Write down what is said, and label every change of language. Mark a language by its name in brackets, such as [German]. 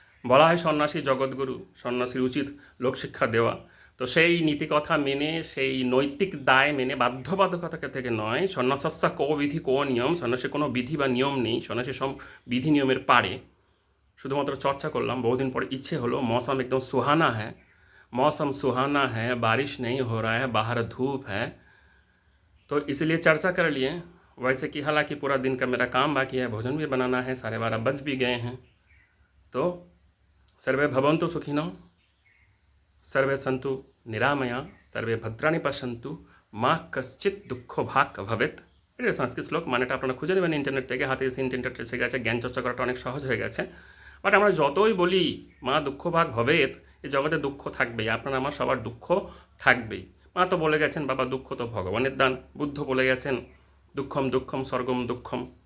[Bangla] বলা হয় সন্ন্যাসী জগৎগুরু, সন্ন্যাসীর উচিত লোকশিক্ষা দেওয়া। তো সেই নীতিকথা মেনে, সেই নৈতিক দায় মেনে, বাধ্যবাধকতা থেকে নয়, [Hindi] সন্ন্যাসাস্যা কো বিধি কো নিয়ম, [Bangla] সন্ন্যাসী কোনো বিধি বা নিয়ম নেই, সন্ন্যাসী সব বিধি নিয়মের পারে। শুধুমাত্র চর্চা করলাম, বহুদিন পরে ইচ্ছে হলো। [Hindi] मौसम एकदम सुहाना है, मौसम सुहाना है, बारिश नहीं हो रहा है, बाहर धूप है, तो इसलिए चर्चा कर लिए। वैसे कि हालांकि पूरा दिन का मेरा काम बाकी है, भोजन भी बनाना है, 12:30 बज भी गए हैं। [Sanskrit] तो सर्वे भवन्तु सुखिनो, सर्वे सन्तु निरामया, सर्वे भद्राणि पश्यन्तु, মা কশ্চিৎ দুঃখ ভাগ ভবেত। [Bangla] এটা সংস্কৃত শ্লোক, মানেটা আপনারা খুঁজে নেবেন ইন্টারনেট থেকে। হাতে এসে ইন্টারনেট এসে গেছে, জ্ঞান চর্চা করাটা অনেক সহজ হয়ে গেছে। বাট আমরা যতই বলি [Sanskrit] মা দুঃখ ভাগ ভবেত, [Bangla] এই জগতে দুঃখ থাকবেই, আপনার আমার সবার দুঃখ থাকবেই। মা তো বলে গেছেন বাবা দুঃখ তো ভগবানের দান। বুদ্ধ বলে গেছেন [Sanskrit] দুঃখম দুঃখম স্বর্গম দুঃখম।